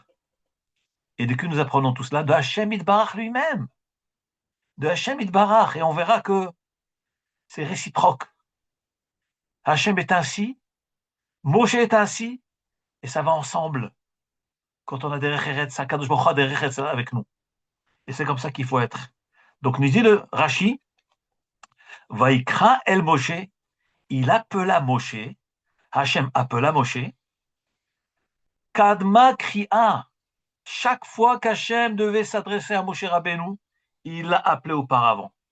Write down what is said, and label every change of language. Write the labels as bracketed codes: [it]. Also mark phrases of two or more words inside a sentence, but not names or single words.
[fr] Et de qui nous apprenons tout cela? De [he] השם יתברך [fr] lui-même. De [he] השם יתברך. [fr] Et on verra que c'est réciproque. Hachem est ainsi, Moshe est ainsi, et ça va ensemble. Quand on a [he] דרך ארץ, הקדוש ברוך הוא [fr] a [he] דרך ארץ [fr] avec nous. Et c'est comme ça qu'il faut être. Donc, nous dit le Rashi, [he] ויקרא אל משה, [fr] il appela Moshe, Hachem appela Moshe, [he] קדמה קריאה, [fr] chaque fois qu'Hachem devait s'adresser à [he] משה רבנו, [fr] il l'a appelé auparavant.